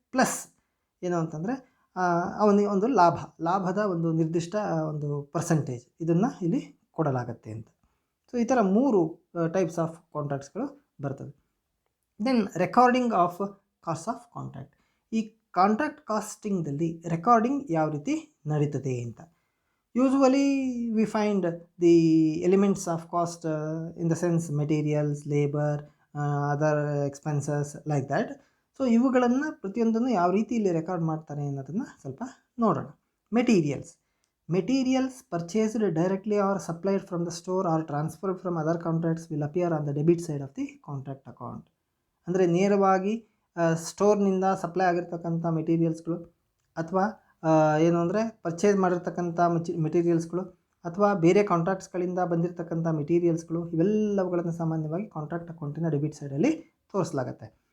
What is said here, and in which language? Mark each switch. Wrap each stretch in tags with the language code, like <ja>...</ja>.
<kn>Plus ಏನು ಅಂತಂದರೆ ಅವನಿಗೆ ಒಂದು ಲಾಭದ ಒಂದು ನಿರ್ದಿಷ್ಟ ಒಂದು ಪರ್ಸೆಂಟೇಜ್ ಇದನ್ನು ಇಲ್ಲಿ ಕೊಡಲಾಗುತ್ತೆ ಅಂತ. ಸೊ ಈ ಥರ ಮೂರು ಟೈಪ್ಸ್ ಆಫ್ ಕಾಂಟ್ರಾಕ್ಟ್ಸ್ಗಳು ಬರ್ತದೆ.</kn> <en>Then recording of cost of contract.</en> <kn>ಈ ಕಾಂಟ್ರಾಕ್ಟ್ ಕಾಸ್ಟಿಂಗ್ದಲ್ಲಿ ರೆಕಾರ್ಡಿಂಗ್ ಯಾವ ರೀತಿ ನಡೀತದೆ ಅಂತ.</kn> <en>Usually we find the elements of cost in the sense materials, labor, other expenses like that.</en> <kn>So ಇವುಗಳನ್ನು ಪ್ರತಿಯೊಂದನ್ನು ಯಾವ ರೀತಿ ಇಲ್ಲಿ ರೆಕಾರ್ಡ್ ಮಾಡ್ತಾರೆ ಅನ್ನೋದನ್ನು ಸ್ವಲ್ಪ ನೋಡೋಣ.</kn> <en>Materials purchased directly or supplied from the store or transferred from other contracts will appear on the debit side of the contract account.</en> <kn>ಅಂದರೆ ನೇರವಾಗಿ ಸ್ಟೋರ್ನಿಂದ ಸಪ್ಲೈ ಆಗಿರ್ತಕ್ಕಂಥ ಮೆಟೀರಿಯಲ್ಸ್ಗಳು ಅಥವಾ ಏನು ಅಂದರೆ ಪರ್ಚೇಸ್ ಮಾಡಿರ್ತಕ್ಕಂಥ ಮೆಟೀರಿಯಲ್ಸ್ಗಳು ಅಥವಾ ಬೇರೆ ಕಾಂಟ್ರಾಕ್ಟ್ಸ್ಗಳಿಂದ ಬಂದಿರತಕ್ಕಂಥ ಮೆಟೀರಿಯಲ್ಸ್ಗಳು ಇವೆಲ್ಲವುಗಳನ್ನು ಸಾಮಾನ್ಯವಾಗಿ ಕಾಂಟ್ರಾಕ್ಟ್ ಅಕೌಂಟಿನ ಡೆಬಿಟ್ ಸೈಡಲ್ಲಿ ತೋರಿಸಲಾಗುತ್ತೆ.</kn>